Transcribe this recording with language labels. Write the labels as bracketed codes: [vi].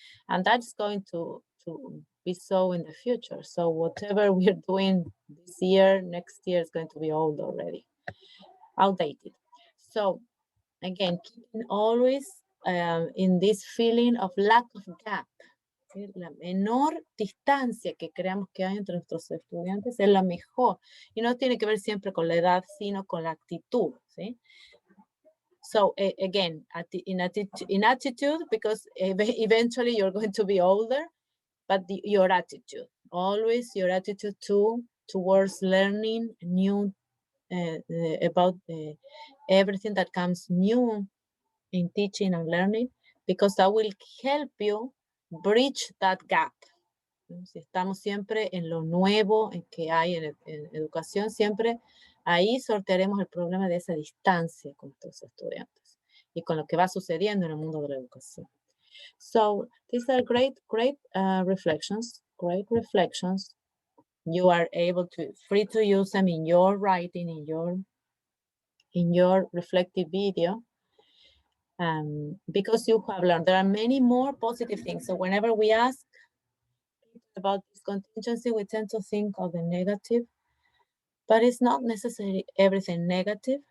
[en] And that's going to be so in the future. So whatever we're doing this year, next year is going to be old already, outdated. So again, keeping always in this feeling of lack of gap. [es] La menor distancia que creamos que hay entre nuestros estudiantes es la mejor. Y no tiene que ver siempre con la edad, sino con la actitud, ¿sí? [en] So again, in attitude, because eventually you're going to be older, but your attitude, always your attitude towards learning new about everything that comes new in teaching and learning, because that will help you bridge that gap. [es] Si estamos siempre en lo nuevo en que hay en educación, siempre ahí sortearemos el problema de esa distancia con nuestros estudiantes y con lo que va sucediendo en el mundo de la educación. [en] So these are great reflections, great reflections. You are free to use them in your writing, in your reflective video. Because you have learned, there are many more positive things. So whenever we ask about this contingency, we tend to think of the negative, but it's not necessarily everything negative.